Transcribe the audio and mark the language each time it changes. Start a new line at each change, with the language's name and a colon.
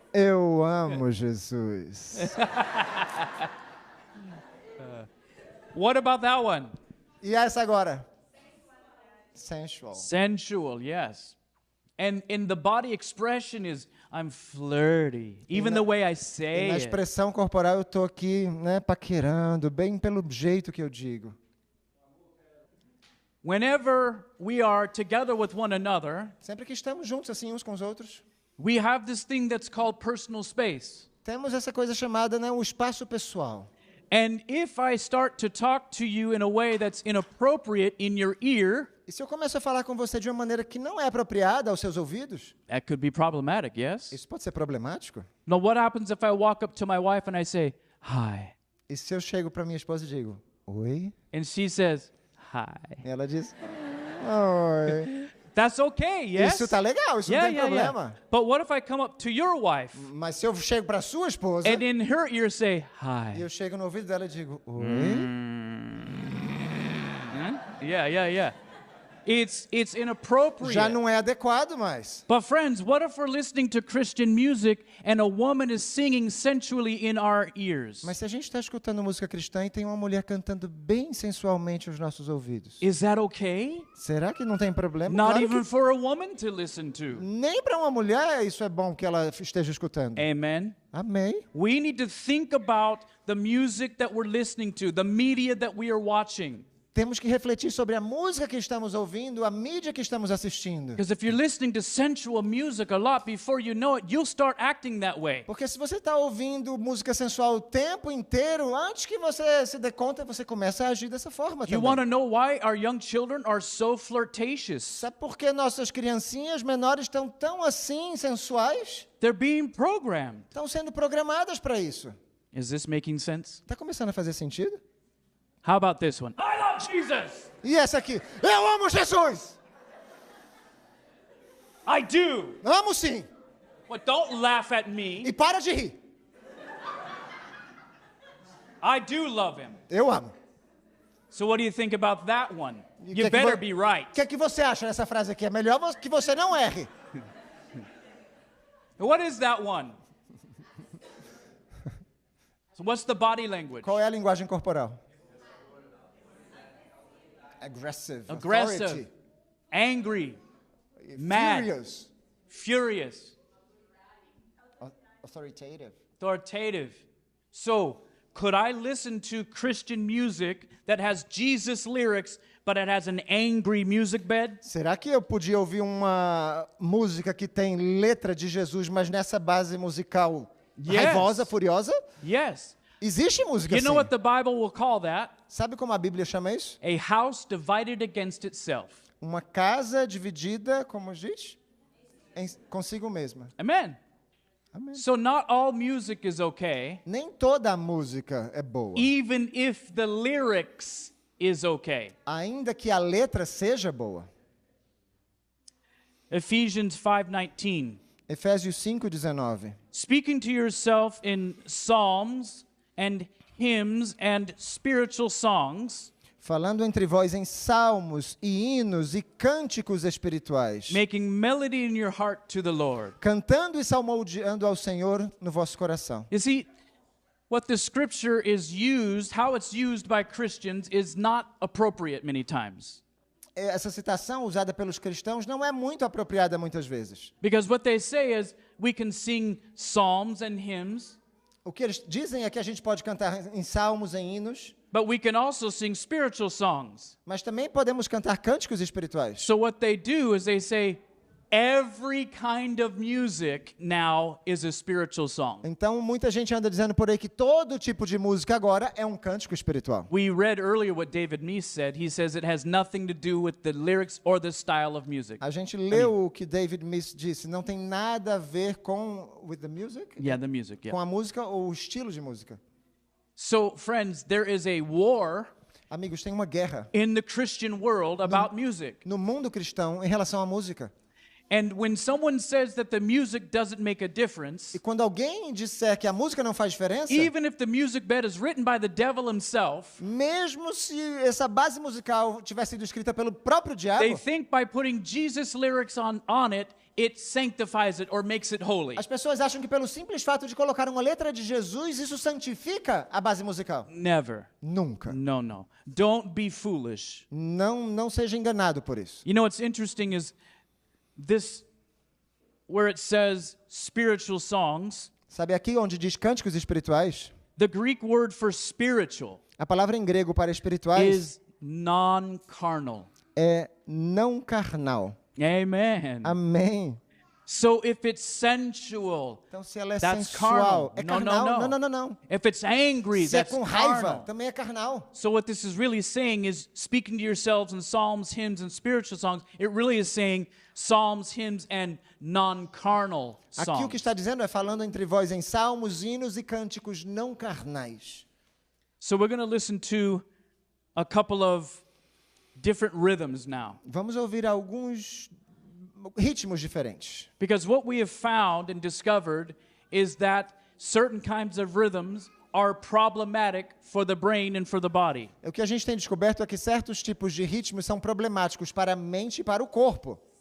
Portuguese: Eu amo Jesus.
English: What about that one?
Portuguese: E essa agora? Sensual.
English: Sensual, yes. And in the body expression is I'm flirty, even the way I
Portuguese: E
English: say
Portuguese: na
English: it.
Portuguese: expressão corporal eu tô aqui, né, paquerando, bem pelo jeito que eu digo.
English: Whenever we are together with one another,
Portuguese: Sempre que estamos juntos assim uns com os outros,
English: we have this thing that's called personal space.
Portuguese: temos essa coisa chamada, né, o espaço pessoal.
English: And if I start to talk to you in a way that's inappropriate in your ear,
Portuguese: E se eu começo a falar com você de uma maneira que não é apropriada aos seus ouvidos,
English: that could be problematic, yes?
Portuguese: isso pode ser problemático.
English: Now, what happens if I walk up to my wife and I say, hi?
Portuguese: E se eu chego para minha esposa e digo, oi?
English: And she says, hi.
Portuguese: E ela diz, oi.
English: That's okay, yes?
Portuguese: Isso tá legal, isso não tem problema.
English: But what if I come up to your wife
Portuguese: Mas se eu chego para sua esposa
English: and in her ear say,
Portuguese: e
English: hi?
Portuguese: eu chego no ouvido dela e digo, oi?
English: Yeah. It's inappropriate.
Portuguese: Já não é adequado mais.
English: But friends, what if we're listening to Christian music and a woman is singing sensually in our ears?
Portuguese: Mas se a gente está escutando música cristã e tem uma mulher cantando bem sensualmente aos nossos ouvidos,
English: Is that okay?
Portuguese: será que não tem problema?
English: Not
Portuguese: Claro
English: even
Portuguese: que
English: for a woman to listen to.
Portuguese: nem para uma mulher isso é bom que ela esteja escutando.
English: Amen.
Portuguese: Amém.
English: We need to think about the music that we're listening to, the media that we are watching.
Portuguese: Temos que refletir sobre a música que estamos ouvindo, a mídia que estamos assistindo.
English: Because if you're listening to sensual music a lot, before you know it, you'll start acting that way.
Portuguese: Porque se você está ouvindo música sensual o tempo inteiro, antes que você se dê conta, você começa a agir dessa forma
English: You want to
Portuguese: também.
English: know why our young children are so flirtatious?
Portuguese: Sabe por que nossas criancinhas menores estão tão assim, sensuais?
English: They're being programmed.
Portuguese: Estão sendo programadas para isso.
English: Is this making sense?
Portuguese: Está começando a fazer sentido?
English: How about this one? I love Jesus.
Portuguese: E essa aqui? Eu amo Jesus!
English: I do.
Portuguese: Amo sim!
English: But don't laugh at me.
Portuguese: E para de rir.
English: I do love him.
Portuguese: Eu amo.
English: So what do you think about that one?
Portuguese: E
English: You better be right.
Portuguese: O que é que você acha dessa frase aqui? É melhor que você não erre.
English: What is that one? So what's the body language?
Portuguese: Qual é a linguagem corporal?
English: Aggressive. Aggressive, Authority, angry, mad, furious, furious, authoritative. authoritative. So, could I listen to Christian music that has Jesus lyrics, but it has an angry music bed?
Portuguese: Será que eu podia ouvir uma música que tem letra de Jesus, mas nessa base musical
English: Yes.
Portuguese: raivosa, furiosa?
English: Yes.
Portuguese: Existe música
English: You know
Portuguese: assim.
English: what the Bible will call that?
Portuguese: Sabe como a Bíblia chama isso?
English: A house divided against itself.
Portuguese: Uma casa dividida, como diz? Consigo mesma.
English: Amen.
Portuguese: Amém.
English: So not all music is okay,
Portuguese: Nem toda a música é boa.
English: even if the lyrics is okay.
Portuguese: Ainda que a letra seja boa.
English: Ephesians 5:19.
Portuguese: Efésios 5:19.
English: Speaking to yourself in psalms and hymns and spiritual songs,
Portuguese: Falando entre vós em salmos e hinos e cânticos espirituais,
English: making melody in your heart to the Lord.
Portuguese: cantando e salmodiando ao Senhor no vosso coração.
English: You see, what the scripture is used, how it's used by Christians, is not appropriate many times.
Portuguese: Essa citação usada pelos cristãos não é muito apropriada muitas vezes.
English: Because what they say is we can sing psalms and hymns,
Portuguese: O que eles dizem é que a gente pode cantar em salmos, em hinos,
English: but we can also sing spiritual songs.
Portuguese: mas também podemos cantar cânticos espirituais.
English: So what they do is they say every kind of music now is a spiritual song.
Portuguese: Então, muita gente anda dizendo por aí que todo tipo de música agora é um cântico espiritual.
English: We read earlier what David Meese said. He says it has nothing to do with the lyrics or the style of music.
Portuguese: A gente leu o que David Meese disse, não tem nada a ver com
English: with the music, Yeah, the music,
Portuguese: com
English: yeah.
Portuguese: a música ou o estilo de música.
English: So, friends, there is a war
Portuguese: Amigos, tem uma guerra
English: in the Christian world about music.
Portuguese: no mundo cristão em relação à música.
English: And when someone says that the music doesn't make a
Portuguese: E
English: difference,
Portuguese: quando alguém disser que a música não faz diferença,
English: even if the music bed is written by the devil himself,
Portuguese: mesmo se essa base musical tivesse sido escrita pelo próprio
English: they
Portuguese: diabo,
English: think by putting Jesus lyrics on it, it sanctifies it or makes it holy.
Portuguese: as pessoas acham que pelo simples fato de colocar uma letra de Jesus, isso santifica a base musical.
English: Never.
Portuguese: Nunca.
English: No. Don't be foolish.
Portuguese: Não seja enganado por isso.
English: You know what's interesting is this, where it says spiritual songs,
Portuguese: Sabe aqui onde diz cânticos espirituais?
English: the Greek word for spiritual
Portuguese: A palavra em grego para espirituais
English: is non-carnal.
Portuguese: é não carnal.
English: Amen.
Portuguese: Amém.
English: So if it's sensual,
Portuguese: Então, se ela é
English: that's
Portuguese: sensual,
English: carnal.
Portuguese: é
English: No,
Portuguese: carnal?
English: no, no.
Portuguese: Não.
English: If it's angry,
Portuguese: Se é
English: that's
Portuguese: com raiva,
English: carnal.
Portuguese: também é carnal.
English: So what this is really saying is, speaking to yourselves in psalms, hymns, and spiritual songs, it really is saying psalms, hymns, and non-carnal
Portuguese: Aqui o
English: songs.
Portuguese: que está dizendo é falando entre vós em salmos, hinos e cânticos não carnais.
English: So we're going to listen to a couple of different rhythms now.
Portuguese: Vamos ouvir alguns ritmos diferentes.
English: Because what we have found and discovered is that certain kinds of rhythms are problematic for the brain and for the body.
Portuguese: O que a gente tem descoberto é que certos tipos de ritmos são problemáticos para a mente e para o corpo.